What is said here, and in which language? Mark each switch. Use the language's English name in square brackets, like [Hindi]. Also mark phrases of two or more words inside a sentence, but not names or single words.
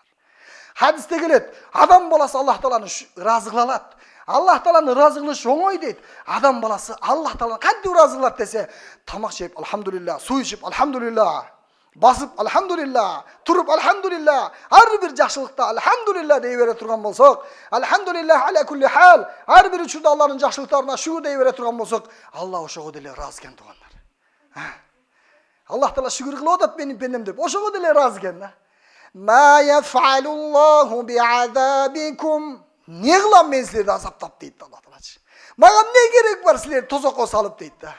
[Kyrgyz] Хадисте келет, адам баласы Аллах Тааланы ыраазы кыла алат. Аллах Тааланы ыраазы кылыш оңой дейт. Адам баласы Аллах Тааланы кантип ыраазы кылат десе, тамак жеп алхамдулилlah, суу ичип алхамдулилlah, басып алхамдулилlah, туруп алхамдулилlah, ар бир жакшылыкта алхамдулилlah дей бере турган болсок, [Arabic] الحمد لله على كل حال, [Kyrgyz] ар бир учурда Алланын жакшылыктарына шүгүр дей бере турган болсок, Алла ошого деле ыраазы экен туугандар. Аллах Таала шүгүр кылып атат менин пендем деп, ошого деле ыраазы экен да. [Arabic] ما يفعل الله بعذابكم. [Kyrgyz] Не кылам мен силерди азаптап дейт Аллах Таала. Мага эмне керек бар силерди тозокко салып дейт да.